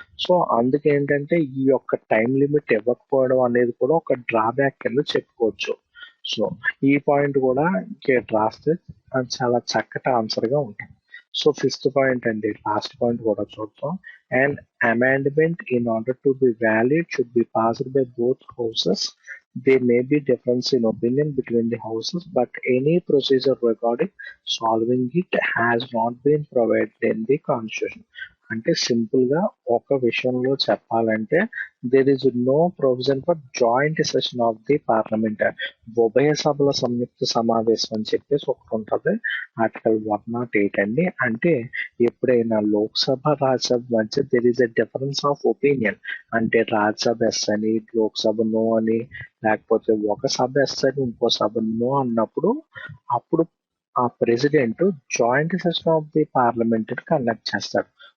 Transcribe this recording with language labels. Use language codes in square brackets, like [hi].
[te] So అందుకేంటంటే ఈ యొక్క time limit ఇవ్వకపోవడం అనేది కూడా ఒక డ్రాబ్యాక్ కింద చెప్పుకోవచ్చు. సో ఈ పాయింట్ కూడా రాస్తే అది చాలా చక్కటి ఆన్సర్ గా ఉంటుంది. సో ఫిఫ్త్ పాయింట్ అండి, లాస్ట్ పాయింట్ కూడా చూద్దాం. [en] And amendment in order to be valid should be passed by both houses. There may be difference in opinion between the houses, but any procedure regarding solving it has not been provided in the constitution. [te] అంటే simple గా ఒక విషయంలో చెప్పాలంటే [en] There is no provision for joint session of the parliament. [te] ఉభయ సభల సంయుక్త సమావేశం అని చెప్పేసి ఒకటి ఉంటుంది, ఆర్టికల్ 108 అండి. అంటే ఎప్పుడైనా లోక్సభ రాజ్యసభ మధ్య [en] there is a difference of opinion, [te] అంటే రాజ్యసభ ఎస్ అని లోక్సభ నో అని, లేకపోతే ఒక సభ ఎస్ అని ఇంకో సభ నో అన్నప్పుడు అప్పుడు ఆ president joint session of the parliament conduct చేస్తాడు.